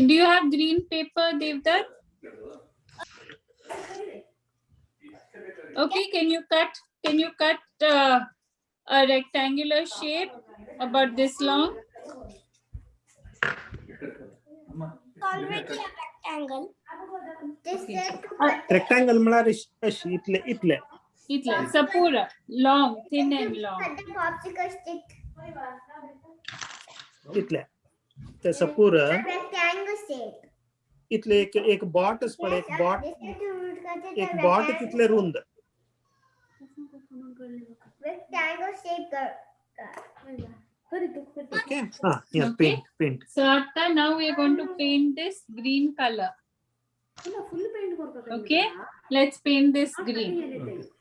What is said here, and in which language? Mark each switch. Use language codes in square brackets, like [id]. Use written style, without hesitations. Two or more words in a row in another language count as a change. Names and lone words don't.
[en] Do you have green paper, Devdat? Okay, can you cut a rectangular shape about this long? Already a rectangle. This is Rectangle mala [mr] itle. [en] Sapura, long, thin and long. Cut the popsicle stick. [mr] इतले त्याचं पुरं [en] Rectangle shape. [mr] इथले एक बॉट पड एक बॉट तिथले रुंद [en] Rectangle shape. Okay. Yeah, Okay. paint. So Atta, now we are going to paint this green color. Okay, let's paint this green.